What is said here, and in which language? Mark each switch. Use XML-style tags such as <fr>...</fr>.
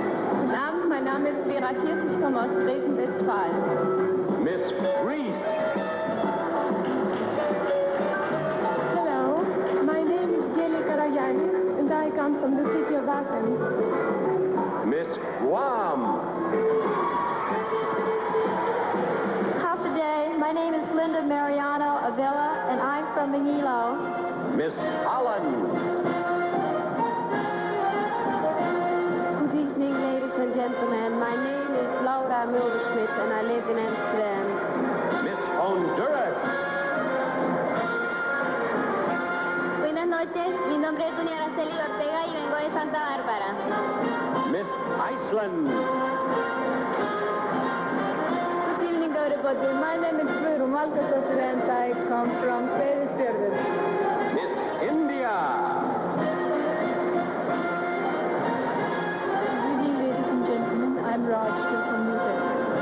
<de>Guten Abend, mein Name ist Vera Kirsch, ich komme aus Dresden-Westfalen.</de> <en>Miss Greece. Hello, my name is Geli Karagiannis, and I come from the city of Athens. Miss Guam.</en> <ch>Half a day.</ch> <en>My name is Linda Mariano Avila, and I'm from Manilo. Miss Holland. Good evening, ladies and gentlemen. My name is Laura Mulderschmidt, and I live in Amsterdam. Miss Honduras.</en> <es>Buenas noches. Mi nombre es Dunia Araceli Ortega y vengo de Santa Bárbara.</es> <en>Miss Iceland. Good evening, everybody. My name is Vero Malcasas, and I come from Seyðisfjörður. Miss India. Good evening, ladies and gentlemen. I'm Raj from New Delhi.</en>